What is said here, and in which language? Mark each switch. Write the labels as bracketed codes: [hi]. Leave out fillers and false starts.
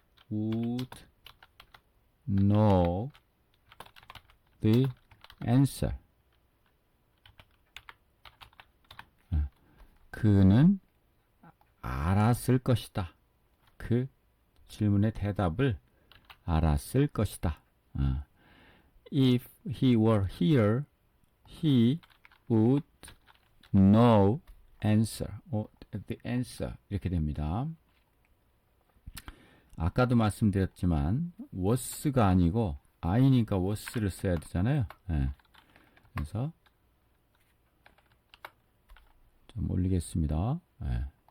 [en] would know the answer. [ko] 그는 알았을 것이다. 그 질문의 대답을 알았을 것이다. [en] If he were here, he would know answer. The answer. [ko] 이렇게 됩니다. 아까도 말씀드렸지만 was가 아니고 I니까 was를 써야 되잖아요. 네. 그래서 좀 올리겠습니다. 네.